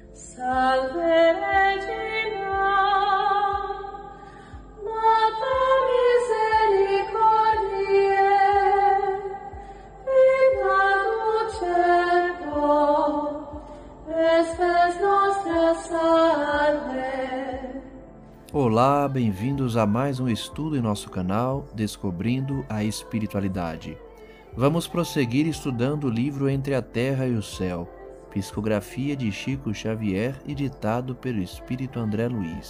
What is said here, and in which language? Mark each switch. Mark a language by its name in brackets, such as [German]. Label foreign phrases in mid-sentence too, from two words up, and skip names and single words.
[Latin] Salve Regina, Mater misericordiae, vita dulcedo, espes nostra salve. [Portuguese] Olá, bem-vindos a mais um estudo em nosso canal Descobrindo a Espiritualidade. Vamos prosseguir estudando o livro Entre a Terra e o Céu, psicografia de Chico Xavier e ditado pelo Espírito André Luiz.